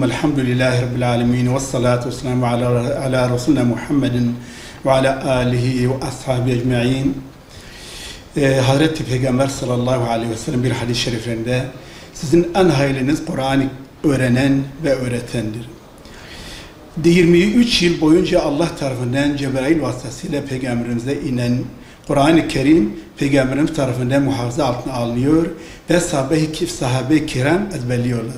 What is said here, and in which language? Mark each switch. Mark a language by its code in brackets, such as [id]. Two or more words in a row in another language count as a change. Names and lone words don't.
[ar] الحمد لله رب العالمين والصلاة والسلام على رسولنا محمد وعلى آله وأصحابه أجمعين. [tr] Hazreti Peygamber [ar] صلى الله عليه وسلم [tr] bir hadis-i şeriflerinde sizin en hayırlınız Kur'an'ı öğrenen ve öğretendir. 23 yıl boyunca Allah tarafından Cebrail vasıtasıyla Peygamberimize inen Kur'an-ı Kerim Peygamberimiz tarafından muhafaza altına alınıyor ve sahabe-i kiram ezberliyorlardı.